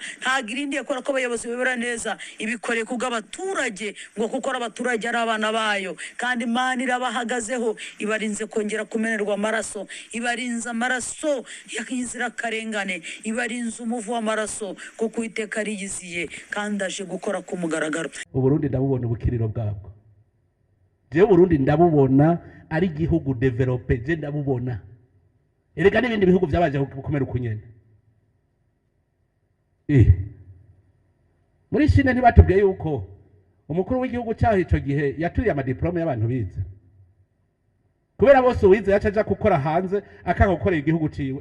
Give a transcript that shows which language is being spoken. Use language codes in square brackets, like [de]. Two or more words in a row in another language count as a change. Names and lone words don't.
[rn] Ntabwo irindiye kora ko abayobozi bibera neza, ibikoreye kubw'abaturage, ngo kuko abaturage ari abana bayo. Kandi Imana irabahagazeho, ibarinze kongera kumenerwa amaraso, ibarinze amaraso y'inzirakarengane, ibarinze umuvu w'amaraso, kuko Uwiteka ariyiziye kandi aje gukora ku mugaragaro. Uburundi ndabubona ubukiriro bwabwo. Je Burundi ndabubona ari igihugu develope, je ndabubona. Erega n'ibindi bihugu byabaje gukomera ukunyene. muri Chine ntibatubwiye yuko umukuru w'igihugu cyaho ico gihe yaturiye amadiplome y'abantu bize kubera bose uwize yacaja gukora hanze akanga gukorera igihugu ciwe.